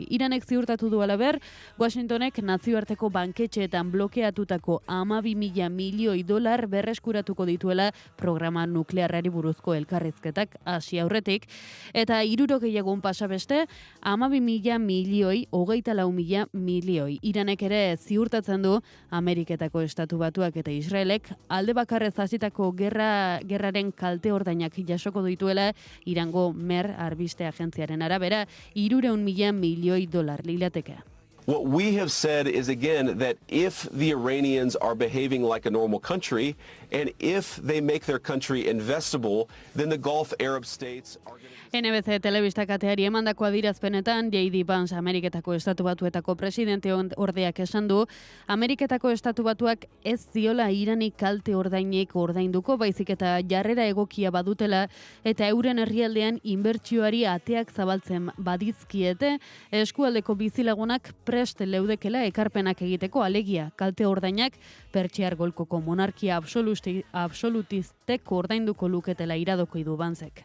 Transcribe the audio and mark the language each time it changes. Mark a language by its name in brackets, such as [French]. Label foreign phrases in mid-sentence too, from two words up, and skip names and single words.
[Basque] Iranek ziurtatu du alaber, Washingtonek nazioarteko banketxeetan blokeatutako 12.000 milioi dolar berreskuratuko dituela programa nuklearrari buruzko elkarrizketak hasi aurretik, eta 60 egun pasa beste, 12.000 milioi, 24.000 milioi. Iranek ere ziurtatzen du Ameriketako Estatu Batuak eta Israelek alde bakarrez hasitako gerraren kalte ordainak jasoko dituela Irango Mer Arbiste agentziaren arabera 300.000 milioi dolar lirateke. [English] What we have said is, again, that if the Iranians are behaving like a normal country, and if they make their country investable, then the Gulf Arab states are going to... [Basque] NBC telebista kateari emandako adierazpenetan, J.D. Vance Ameriketako Estatu Batuetako presidente ordeak esan du, Ameriketako Estatu Batuak ez ziola Iranik kalte ordainik ordainduko, baizik eta jarrera egokia badutela, eta euren herrialdean inbertsioari ateak zabaltzen badizkiete, eskualdeko bizilagunak prest leudekela ekarpenak egiteko, alegia kalte ordainak Pertsiar golkoko monarkia absolutistek ordainduko luketela iradoko idu Vancek.